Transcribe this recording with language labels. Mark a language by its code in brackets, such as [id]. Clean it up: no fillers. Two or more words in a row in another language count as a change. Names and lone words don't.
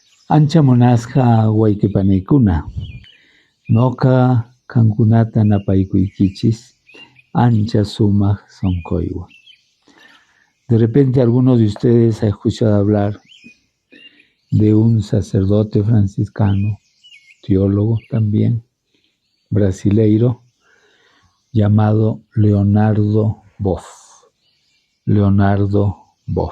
[qu] Ancha monasqa wayqipanikuna, noqa qankunata napaycuykichis ancha sumaq sonquywan. [es] De repente alguno de ustedes ha escuchado hablar de un sacerdote franciscano, teólogo también, brasileiro, llamado Leonardo Boff. Leonardo Boff.